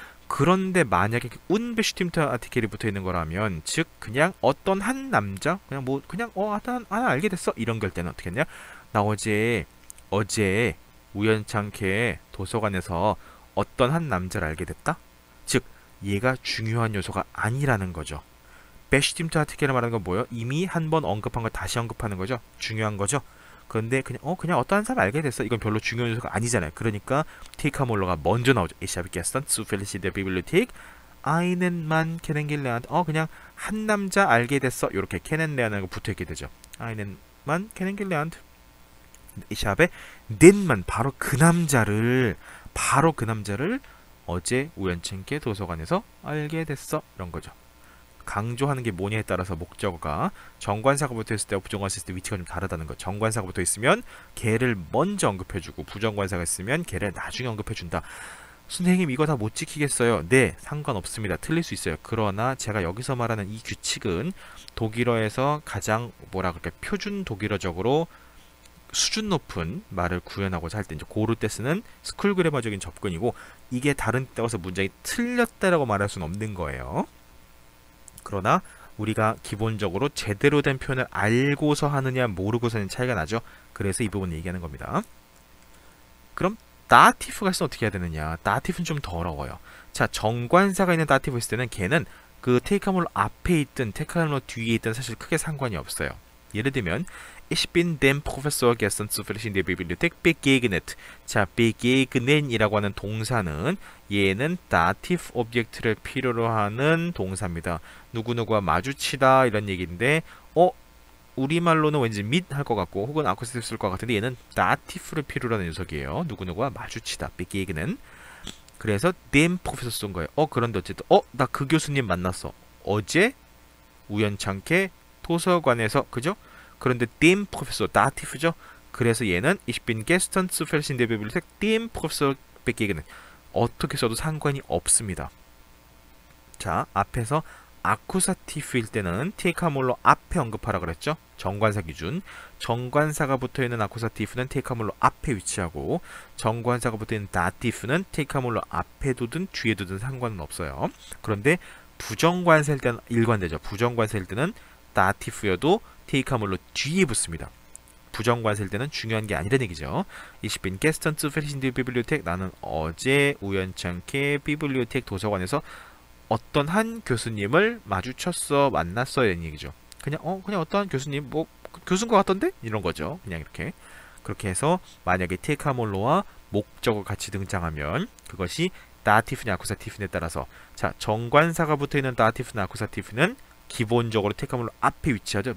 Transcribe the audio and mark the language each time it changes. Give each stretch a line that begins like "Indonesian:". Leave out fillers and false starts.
Korean: 그런데 만약에 운베슈팀트 아티켈이 붙어있는 거라면, 즉 그냥 어떤 한 남자, 그냥 뭐 그냥 하나 알게 됐어 이런 걸 때는 어떻게 했냐, 나 어제 우연찮게 도서관에서 어떤 한 남자를 알게 됐다, 즉 얘가 중요한 요소가 아니라는 거죠. 베슈팀트 아티켈을 말하는 건 뭐예요? 이미 한 번 언급한 걸 다시 언급하는 거죠. 중요한 거죠. 그런데 그냥 어떠한 사람 알게 됐어, 이건 별로 중요한 요소가 아니잖아요. 그러니까 티카몰로가 먼저 나오죠.
German: Ich habe gestern zufällig in der Bibliothek einen Mann kennengelernt.
Korean: 그냥 한 남자 알게 됐어, 이렇게 kennenlern하고 붙어있게 되죠.
German: einen Mann kennengelernt. Ich habe den Mann,
Korean: 바로 그 남자를 어제 우연찮게 도서관에서 알게 됐어, 이런 거죠. 강조하는 게 뭐냐에 따라서 목적어가 정관사가 붙어있을 때와 부정관사가 있을 때 위치가 좀 다르다는 거. 정관사가 붙어있으면 걔를 먼저 언급해주고, 부정관사가 있으면 걔를 나중에 언급해준다. 선생님 이거 다 못 지키겠어요? 네, 상관없습니다. 틀릴 수 있어요. 그러나 제가 여기서 말하는 이 규칙은 독일어에서 가장 뭐라 그럴까, 표준 독일어적으로 수준 높은 말을 구현하고자 할 때 이제 고를 때 쓰는 스쿨 그래머적인 접근이고, 이게 다른 때 와서 문장이 틀렸다라고 말할 수는 없는 거예요. 그러나 우리가 기본적으로 제대로 된 표현을 알고서 하느냐 모르고서 하는 차이가 나죠. 그래서 이 부분을 얘기하는 겁니다. 그럼 다티프가 있으면 어떻게 해야 되느냐. 다티프는 좀 더 어려워요. 자, 정관사가 있는 다티프 있을 때는 걔는 그 테이카몰로 앞에 있든 테이카몰로 뒤에 있든 사실 크게 상관이 없어요. 예를 들면
German: Ich bin dem Professor gestern zufällig in der Bibliothek begegnet.
Korean: 자, begegnen 이라고 하는 동사는 얘는 다티프 오브젝트를 필요로 하는 동사입니다. 누구누구와 마주치다 이런 얘기인데 우리말로는 왠지 mit 할 것 같고 혹은 아쿠스티브 쓸 것 같은데 얘는 다티프를 필요로 하는 녀석이에요. 누구누구와 마주치다. begegnen. 그래서
German: dem Professor
Korean: 쓴 거예요. 그런데 어쨌든 나 그 교수님 만났어. 어제 우연찮게 도서관에서, 그죠? 그런데
German: dem Professor
Korean: 다티프죠. 그래서 얘는
German: Ich bin gestern zufällig in der Bibliothek dem Professor begegnet.
Korean: 어떻게 써도 상관이 없습니다. 자, 앞에서 아쿠사티프일 때는 테이카몰로 앞에 언급하라 그랬죠. 정관사 기준. 정관사가 붙어있는 아쿠사티프는 테이카몰로 앞에 위치하고, 정관사가 붙어있는 다티프는 테이카몰로 앞에 두든 뒤에 두든 상관은 없어요. 그런데 부정관사일 때는 일관되죠. 부정관사일 때는 다티프여도 테이카몰로 뒤에 붙습니다. 부정관사일 때는 중요한 게 아니라는 얘기죠.
German: Ich bin gestern zufällig in der Bibliothek.
Korean: 나는 어제 우연찮게 비블리오텍 도서관에서 어떤 한 교수님을 마주쳤어, 만났어 이런 얘기죠. 그냥 어떠한 교수님, 뭐 교수인 것 같던데? 이런 거죠. 그냥 이렇게. 그렇게 해서 만약에 테이카몰로와 목적어 같이 등장하면 그것이 다티프냐 아쿠사티프냐에 따라서, 자, 정관사가 붙어있는 다티프나 아쿠사티프는 기본적으로 테이카몰로 앞에 위치하죠.